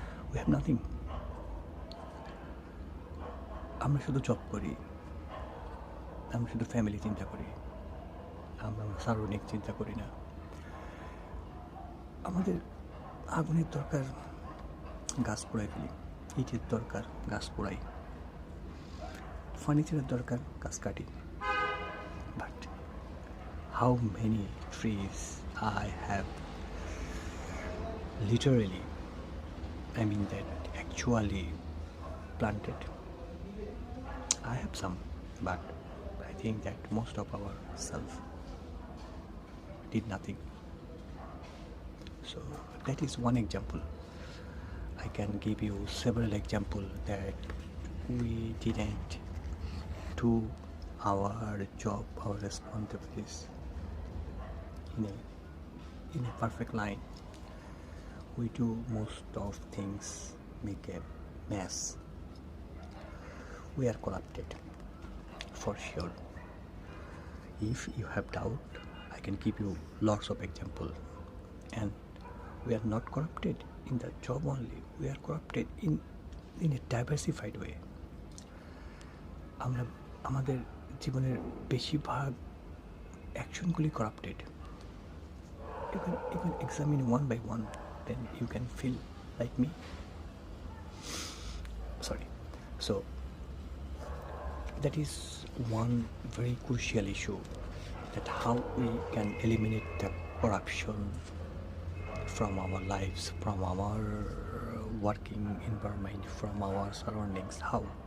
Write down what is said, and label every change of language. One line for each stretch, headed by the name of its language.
English: We have nothing.
Bangla: আমরা শুধু job করি, আমরা শুধু ফ্যামিলি চিন্তা করি, আমরা সার্বজনিক চিন্তা করি না। আমাদের আগুনের দরকার, গাছ পোড়াই ফেলি, ইটের দরকার, গাছ পোড়াই, ফার্নিচারের দরকার, গাছ কাটি।
English: But how many trees I have literally, I mean that actually planted? I have some, but I think that most of our self did nothing. So that is one example. I can give you several examples that we didn't do our job, our responsibilities in a perfect line. We do most of things, make a mess. We are corrupted, for sure. If you have doubt, I can give you lots of examples. And we are not corrupted in the job only. We are corrupted in a diversified way.
Bangla: আমরা আমাদের জীবনের বেশিরভাগ অ্যাকশনগুলি corrupted.
English: You can examine one by one, then you can feel like me. Sorry. So that is one very crucial issue, that how we can eliminate the corruption from our lives, from our working environment, from our surroundings. How?